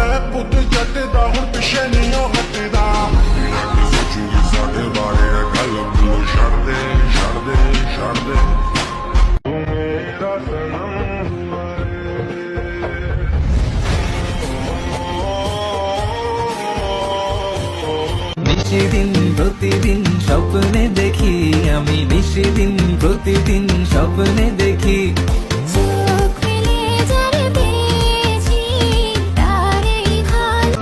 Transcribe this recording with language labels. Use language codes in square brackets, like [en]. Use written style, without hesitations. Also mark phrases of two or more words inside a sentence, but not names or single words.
[pa] ਪੁੱਤ ਜੱਟ ਦਾ ਹੁਣ ਪਿੱਛੇ ਨਹੀਂ ਉਹ ਹਟਦਾ ਸੋਚੂਗੀ ਸਾਡੇ ਬਾਰੇ ਗੱਲ ਮੈਨੂੰ ਛੱਡ ਦੇ ਛੱਡ ਦੇ ਛੱਡ ਦੇ ਤੂੰ ਮੇਰਾ ਸਨਮ [bn] নিশিদিন প্রতিদিন স্বপ্নে দেখি আমি নিশিদিন প্রতিদিন স্বপ্নে দেখি চোখ মেলে যারে পেয়েছি তারই ভালো